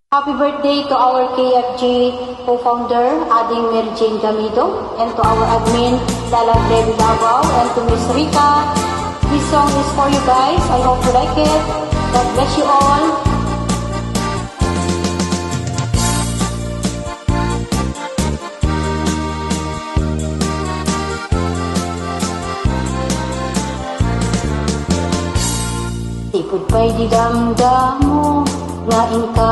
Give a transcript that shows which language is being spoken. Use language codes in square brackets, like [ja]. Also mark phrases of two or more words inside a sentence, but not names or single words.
[en] Happy birthday to our KFG co-founder, Ading Mary Jane Gamido, and to our admin, Lala Debbie Davao, and to Miss Rika. This song is for you guys. I hope you like it. God bless you all. Tipod pa'y di damdamo, ngain ka